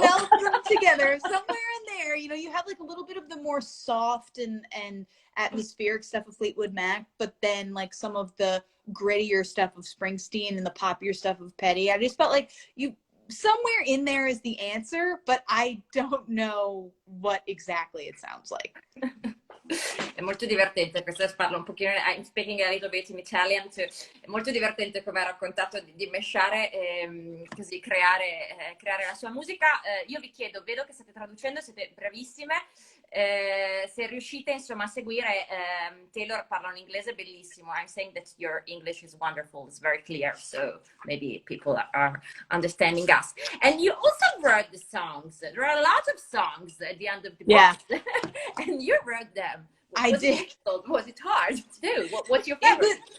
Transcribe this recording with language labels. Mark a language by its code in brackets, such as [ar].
[en] melt them together somewhere in there, you know, you have like a little bit of the more soft and atmospheric stuff of Fleetwood Mac, but then like some of the grittier stuff of Springsteen and the poppier stuff of Petty. I just felt like you somewhere in there is the answer, but I don't know what exactly it sounds like. [it] È molto divertente, questo parlo un pochino, [en] I'm speaking a little bit in Italian too. [it] È molto divertente come ha raccontato di mesciare così creare la sua musica. Io vi chiedo, vedo che state traducendo, siete bravissime, se riuscite insomma a seguire, Taylor parla un inglese bellissimo. [en] I'm saying that your English is wonderful, it's very clear, so maybe people are understanding us. And you also wrote the songs. There are a lot of songs at the end of the book. And you wrote them. I did. Was it hard to do? What's your favorite?